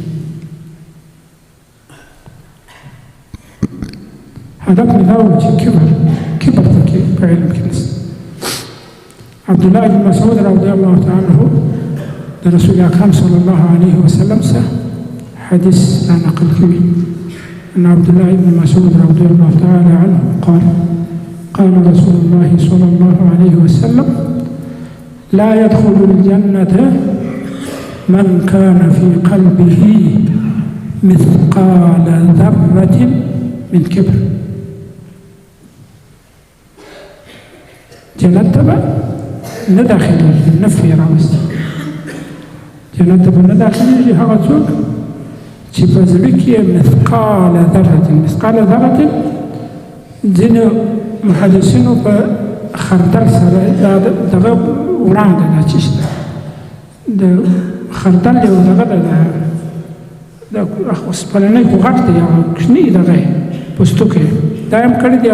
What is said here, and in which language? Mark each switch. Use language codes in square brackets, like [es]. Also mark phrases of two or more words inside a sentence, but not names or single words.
[ps] هدف مې دا و چې کبر پکې په علم کې نشته. عبدالله بن مسعود [ar] رضی الله تعالی عنه [ps] د رسول اکرم [ar] صلی الله علیه وسلم [ps] څخه حدیث را نقل کوي. [ar] ان عبدالله بن مسعود رضی الله تعالی عنه قال رسول الله صلى الله عليه وسلم لا يدخل الجنة من كان في قلبه مثقال ذرة من کبر. [ps] جنت ته به نه داخلېږي، نفي یې راوسته. جنت ته به نه داخلېږي هغه څوک چې په زړه کې یې [ar] مثقال ذرة [ps] ځینو محدثینو په خردل سره دغه وړانګه ده چې شته د خردل یو دغه ده د اوسپننی خو غټ دی، هغه کوچني دغه یې پوستکی دا یې هم کړي دي.